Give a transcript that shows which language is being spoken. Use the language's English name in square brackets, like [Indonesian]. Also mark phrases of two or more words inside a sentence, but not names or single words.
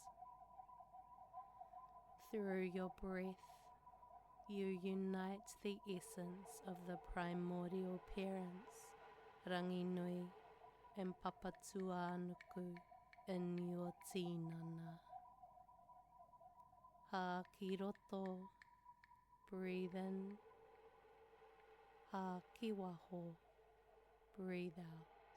[English] Through your breath, you unite the essence of the primordial parents, Ranginui and Papatūānuku, in your tinana. [Māori] Ha ki roto. [English] Breathe in. [Māori] Ha ki waho. [English] Breathe out.